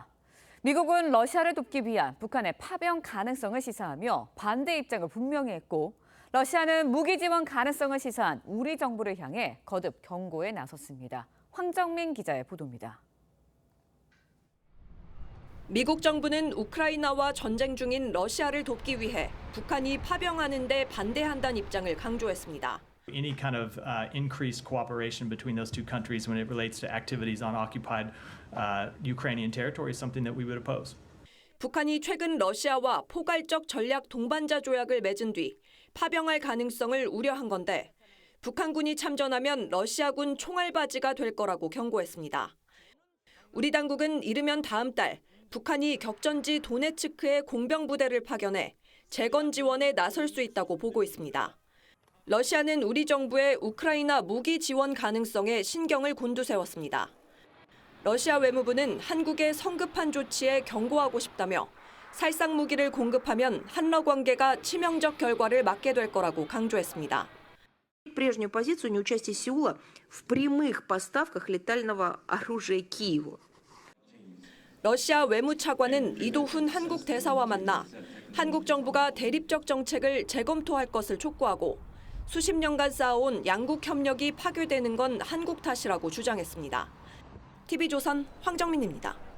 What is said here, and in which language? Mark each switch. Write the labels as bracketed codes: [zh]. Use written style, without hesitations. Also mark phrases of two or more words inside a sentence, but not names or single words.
[ko] 미국은 러시아를 돕기 위한 북한의 파병 가능성을 시사하며 반대 입장을 분명히 했고 러시아는 무기 지원 가능성을 시사한 우리 정부를 향해 거듭 경고에 나섰습니다. 황정민 기자의 보도입니다. 미국 정부는 우크라이나와 전쟁 중인 러시아를 돕기 위해 북한이 파병하는 데 반대한다는 입장을 강조했습니다. [en] Any kind of increased cooperation between those two countries when it relates to activities on occupied Ukrainian territory is something that we would oppose. [ko] 북한이 최근 러시아와 포괄적 전략 동반자 조약을 맺은 뒤 파병할 가능성을 우려한 건데 북한군이 참전하면 러시아군 총알바지가 될 거라고 경고했습니다. 우리 당국은 이르면 다음 달 북한이 격전지 도네츠크에 공병부대를 파견해 재건 지원에 나설 수 있다고 보고 있습니다. 러시아는 우리 정부의 우크라이나 무기 지원 가능성에 신경을 곤두세웠습니다. 러시아 외무부는 한국의 성급한 조치에 경고하고 싶다며 살상 무기를 공급하면 한러 관계가 치명적 결과를 맞게 될 거라고 강조했습니다. [ru] Прежнюю позицию неучастия Сеула в прямых поставках летального оружия Киеву. [ko] 러시아 외무차관은 이도훈 한국 대사와 만나 한국 정부가 대립적 정책을 재검토할 것을 촉구하고 수십 년간 쌓아온 양국 협력이 파괴되는 건 한국 탓이라고 주장했습니다. TV조선 황정민입니다.